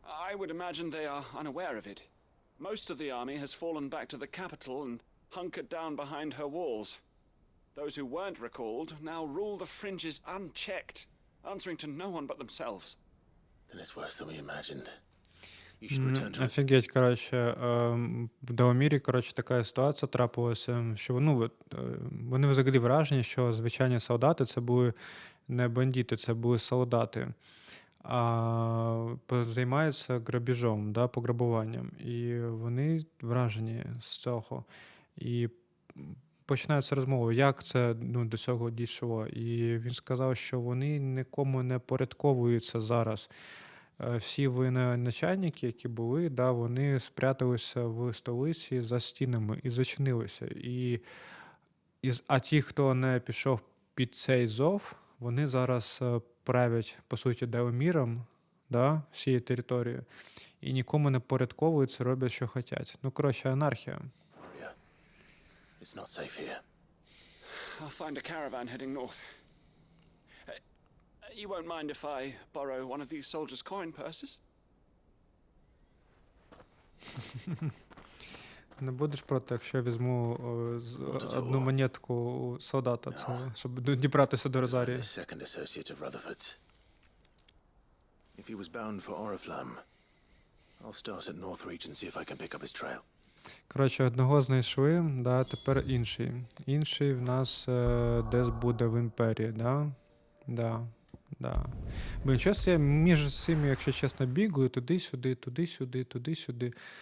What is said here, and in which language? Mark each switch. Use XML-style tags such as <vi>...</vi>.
<en>I would imagine they are unaware of it. Most of the army has fallen back to the capital and hunkered down behind her walls. Those who weren't recalled now rule the fringes unchecked, answering to no one but themselves. Then it's worse than we imagined. You should return to us.</en> <uk>Офігеть, коротше, в Даомірі, коротше, така ситуація трапилася, що вони взагалі вражені, що звичайні солдати це були не бандити, це були солдати, а займаються грабіжом, да, пограбуванням. І вони вражені з цього. І починається розмова, як це до цього дійшло. І він сказав, що вони нікому не порядковуються зараз. Всі воєначальники, які були, да, вони спряталися в столиці за стінами і зачинилися. А ті, хто не пішов під цей зов, вони зараз правлять, по суті, Даоміром, да, всією територією, і нікому не порядковуються, роблять, що хочуть. Ну, коротше, анархія.</uk> <en>It's not safe here. I'll find a caravan heading north. You won't mind if I borrow one of these soldiers' coin purses?</en> <uk>Не будеш проти, якщо я візьму одну монетку у солдата, це, щоб дібратися до Розарії?</uk> <en>The second associate of Rutherford's. If he was bound for Oriflamme, I'll start at Northreach and see if I can pick up his trail.</en> <uk>Коротше, одного знайшли, да, тепер інший. Інший в нас десь буде в Імперії, да? Да. Блін, щось я між цими, якщо чесно, бігаю туди-сюди, туди-сюди, туди-сюди.</uk>